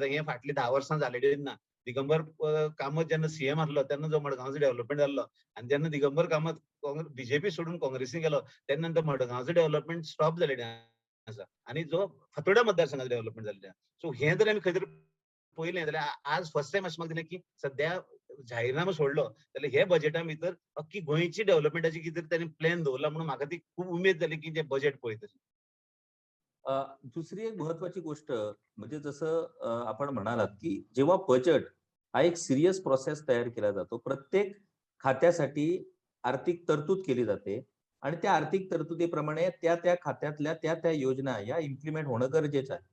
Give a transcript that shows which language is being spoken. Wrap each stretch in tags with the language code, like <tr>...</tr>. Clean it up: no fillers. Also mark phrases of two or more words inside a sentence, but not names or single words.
<kok>हे फाटली 10 वर्सां जालेली ना. दिगंबर कामत जेन्ना सीएम आसलो तेन्ना जो मडगांवचो डेव्हलपमेंट जाल्लो आणि जेन्ना दिगंबर कामत बीजेपी सोडून काँग्रेसीन गेलो तेन्ना तो मडगांवचो</kok> <en>development stop</en> <kok>जालेलें आसा आणि जो फातोर्डा मतदारसंघाचो डेव्हलपमेंट जाल्लें आहा. सो हें जर आमी खंय तरी पळयलें जाल्यार आज</kok> <en>first time</en> <kok>अशें म्हाका दिसलें की सद्या जाहीरनामो सोडलो जाल्यार हे बजेटा भितर अख्खी गोंयची डेव्हलपमेंटाची कितें तरी तांणी प्लॅन दवरला म्हणून म्हाका ती खूब उमेद जाली की ते बजेट पळयतकीर.</kok> <mr>दुसरी एक महत्वाची गोष्ट म्हणजे जसं आपण म्हणालात, की जेव्हा बजेट हा एक</mr> <en>serious process</en> <mr>तयार केला जातो. प्रत्येक खात्यासाठी आर्थिक तरतूद केली जाते आणि त्या आर्थिक तरतुदीप्रमाणे त्या खात्यातल्या त्या योजना या इम्प्लिमेंट होणं गरजेचं आहे.</mr>